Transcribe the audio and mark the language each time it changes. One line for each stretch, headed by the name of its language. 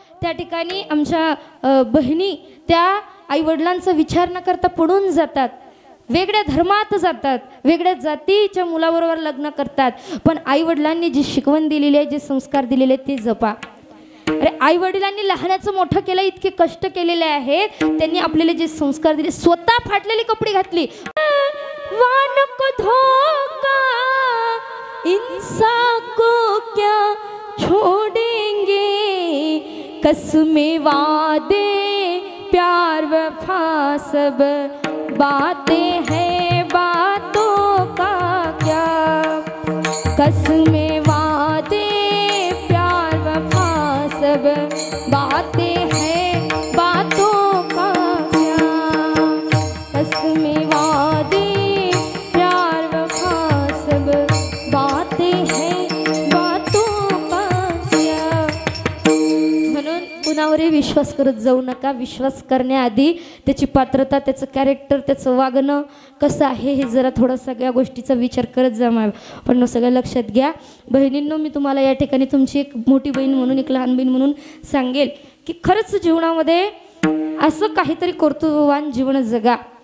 Marathi: त्या ठिकाणी आमच्या बहिणी त्या आईवडिलांचा विचार न करता पडून जातात, वेगळ्या धर्मात जातात, वेगळ्या जातीच्या मुलाबरोबर लग्न करतात. पण आईवडिलांनी जी शिकवण दिलेली आहे, जे संस्कार दिलेले आहेत ते जपा. अरे आईवडिलांनी लहानाचं मोठं केलं, इतके कष्ट केलेले आहेत, त्यांनी आपल्याला जे संस्कार दिले, स्वतः फाटलेली कपडे घातली, वानक धोका
Hindi: इंसान को क्या छोड़ेंगे, कसमें वादे प्यार वफा सब बातें हैं, बातों का क्या। कसमें वादे प्यार वफा सब बातें हैं, बातों का क्या। कसमें वादे प्यार वफा सब बातें हैं, बातों का क्या।
Marathi: म्हणून कुणावरही विश्वास करत जाऊ नका. विश्वास करण्याआधी त्याची पात्रता, त्याचं कॅरेक्टर, त्याचं वागणं कसं आहे हे जरा थोडं सगळ्या गोष्टीचा विचार करत जा. पण सगळं लक्षात घ्या बहिणींनो. मी तुम्हाला या ठिकाणी तुमची एक मोठी बहीण म्हणून, एक लहान बहीण म्हणून सांगेल की खरंच जीवनामध्ये असं काहीतरी कर्तृत्ववान जीवन जगा.